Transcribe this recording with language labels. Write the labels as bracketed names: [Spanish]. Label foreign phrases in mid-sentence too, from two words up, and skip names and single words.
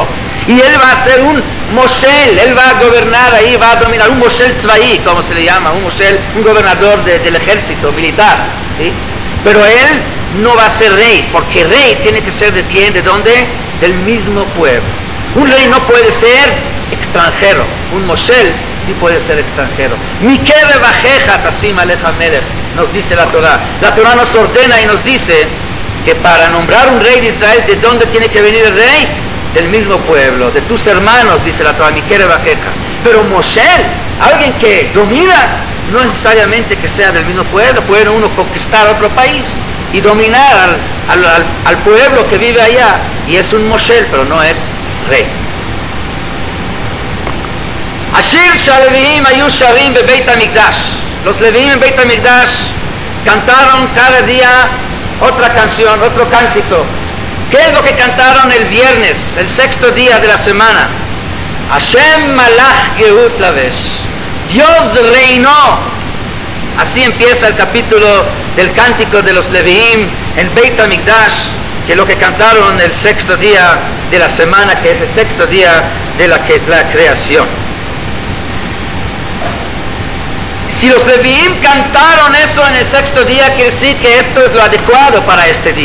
[Spanish] Y él va a ser un moshel, él va a gobernar ahí, va a dominar, un [Hebrew] מושל צבאי, [Spanish] como se le llama, un moshel, un gobernador del ejército militar, ¿sí? Pero él no va a ser rey, porque rey tiene que ser de quién, ¿de dónde? Del mismo pueblo. Un rey no puede ser extranjero, un moshel sí puede ser extranjero. [Hebrew] מקרב אחיך תשים עליך מלך, [Spanish] nos dice la Torah. La Torah nos ordena y nos dice que para nombrar un rey de Israel, ¿de dónde tiene que venir el rey? Del mismo pueblo, de tus hermanos, dice la Torah, [Hebrew] מקרב אחיך. [Spanish] Pero moshel, alguien que domina, no necesariamente que sea del mismo pueblo, puede uno conquistar otro país y dominar al pueblo que vive allá, y es un moshel, pero no es rey. [Hebrew] השיר שהלויים היו שרים בבית המקדש. [Spanish] Los Leviim en Beit HaMikdash cantaron cada día otra canción, otro cántico. ¿Qué es lo que cantaron el viernes, el sexto día de la semana? [Hebrew] השם מלך גאות לבש. [Spanish] Dios reinó. Así empieza el capítulo del cántico de los Leviim en Beit HaMikdash, que es lo que cantaron el sexto día de la semana, que es el sexto día de la creación. Si los Leviim cantaron eso en el sexto día, quiere decir que esto es lo adecuado para este día.